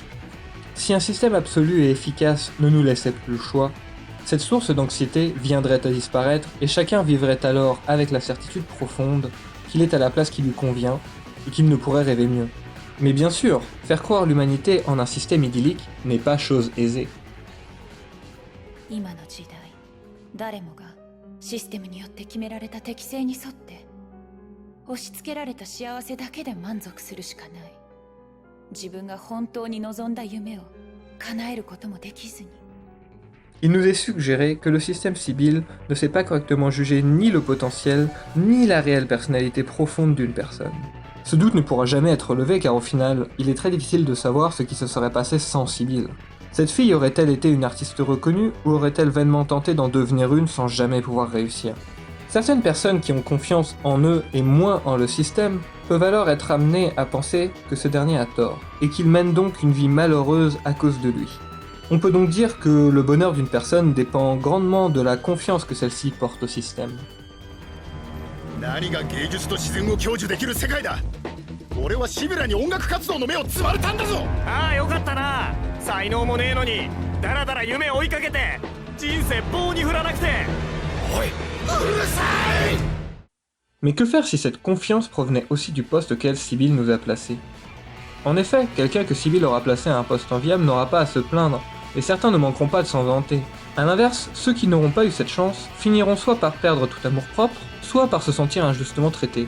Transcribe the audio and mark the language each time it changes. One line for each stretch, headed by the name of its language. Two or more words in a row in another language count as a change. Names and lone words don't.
French: Si un système absolu et efficace ne nous laissait plus le choix, cette source d'anxiété viendrait à disparaître et chacun vivrait alors avec la certitude profonde qu'il est à la place qui lui convient et qu'il ne pourrait rêver mieux. Mais bien sûr, faire croire l'humanité en un système idyllique n'est pas chose aisée.
Japanese: 今の時代、誰もがシステムによって決められた適性に沿って押し付けられた幸せだけで満足するしかない。自分が本当に望んだ夢を叶えることもできずに。
French: Il nous est suggéré que le système Sibyl ne sait pas correctement juger ni le potentiel, ni la réelle personnalité profonde d'une personne. Ce doute ne pourra jamais être levé car au final, il est très difficile de savoir ce qui se serait passé sans Sibyl. Cette fille aurait-elle été une artiste reconnue ou aurait-elle vainement tenté d'en devenir une sans jamais pouvoir réussir ? Certaines personnes qui ont confiance en eux et moins en le système peuvent alors être amenées à penser que ce dernier a tort, et qu'il mène donc une vie malheureuse à cause de lui. On peut donc dire que le bonheur d'une personne dépend grandement de la confiance que celle-ci porte au système.
Japanese: 何が芸術と自然を享受できる世界だ。俺はシビラに音楽活動の目をつまれたんだぞ。ああよかったな。才能もねえのにだらだら夢追いかけて人生棒に振らなくて。おい、うるさい。
French: Mais que faire si cette confiance provenait aussi du poste auquel Sibyl nous a placés ? En effet, quelqu'un que Sibyl aura placé à un poste enviable n'aura pas à se plaindre, et certains ne manqueront pas de s'en vanter. A l'inverse, ceux qui n'auront pas eu cette chance finiront soit par perdre tout amour-propre, soit par se sentir injustement traités.